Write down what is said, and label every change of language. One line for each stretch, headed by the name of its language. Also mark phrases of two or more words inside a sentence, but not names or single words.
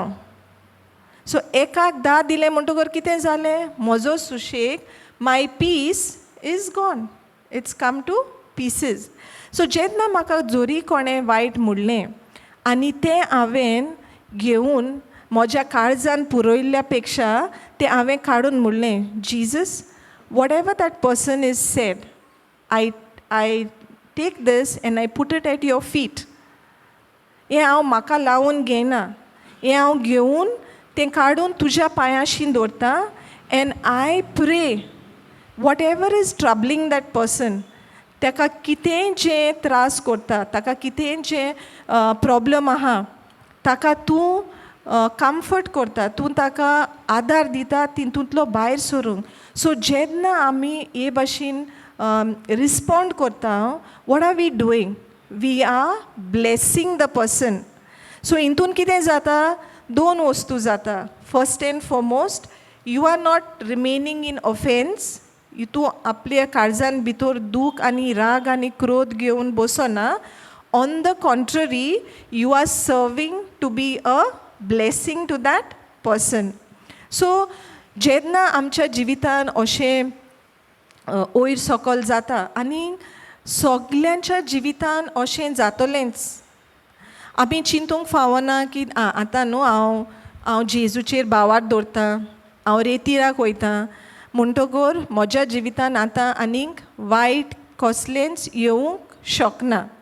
Konkani: सो एकाक 10 दिलें म्हणटकर कितें जालें, म्हजो सुशेग,
English: my peace is gone, it's come to pieces.
Konkani: सो जेन्ना म्हाका जोरी कोणें वायट म्हणलें आनी तें हांवें घेवन म्हज्या काळजान पुरोयल्ल्या पेक्षा तें हांवें काडून म्हणलें,
English: Jesus, what ever that person is said, I take this and I put it at your feet.
Konkani: हें हांव म्हाका लावून घेयना, हें हांव घेवन तें काडून तुज्या पांयाशीं दवरता.
English: and I pray, what ever is troubling that person,
Konkani: ताका कितें जें त्रास करता, ताका कितें जें प्रॉब्लम आहा, ताका तूं कम्फर्ट करता, तूं ताका आदार दिता तितूंतलो भायर सरूंक. सो जेन्ना आमी हे भाशेन रिस्पॉन्ड करता,
English: what are we doing, we are blessing the person.
Konkani: सो हितून कितें जाता, 2 वस्तू जाता.
English: first and foremost, you are not remaining in offense.
Konkani: तूं आपल्या काळजान भितर दूख आनी राग आनी क्रोध घेवन बसना.
English: on the contrary, you are serving to be a blessing to that person.
Konkani: सो जेन्ना आमच्या जिवितान अशें वयर सकल जाता, आनी सगल्यांच्या जिवितान अशें जातलेंच, आमी चिंतूंक फावना की आतां न्हू हांव जेजूचेर भावार्थ दवरता, हांव रेतीराक वयता म्हणटकर म्हज्या जिवितान आतां आनीक वायट कसलेंच येवंक शकना.